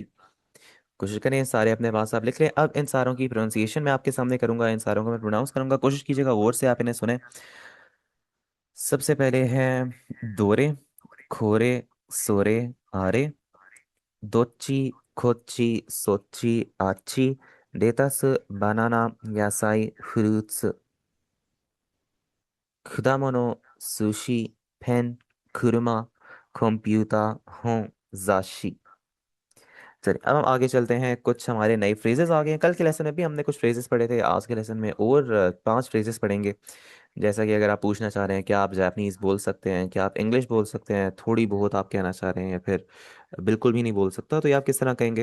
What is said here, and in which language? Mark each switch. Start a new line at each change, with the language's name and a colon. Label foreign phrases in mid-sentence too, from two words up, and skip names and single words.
Hindi: कोशिश करें सारे अपने पास आप लिख लें। अब इन सारों की प्रोनाउंसिएशन मैं आपके सामने करूंगा, इन सारों को मैं प्रोनाउंस करूंगा, कोशिश कीजिएगा गौर से आप इन्हें सुने। सबसे पहले है
Japanese: どれ、これ、それ、あれ. どち、こち、そち、あち.
English: lettuce, banana, यासाई, fruits।
Japanese: 果物、寿司、ペン、車、コンピューター、本、雑誌。
Hindi: चलिए अब हम आगे चलते हैं। कुछ हमारे नए फ्रेजेस आ गए हैं। कल के लेसन में भी हमने कुछ फ्रेजेस पढ़े थे, आज के लेसन में और 5 फ्रेजेस पढ़ेंगे। जैसा कि अगर आप पूछना चाह रहे हैं क्या आप जापानीज बोल सकते हैं, क्या आप इंग्लिश बोल सकते हैं, थोड़ी बहुत आप कहना चाह रहे हैं, या फिर बिल्कुल भी नहीं बोल सकता, तो ये आप किस तरह कहेंगे।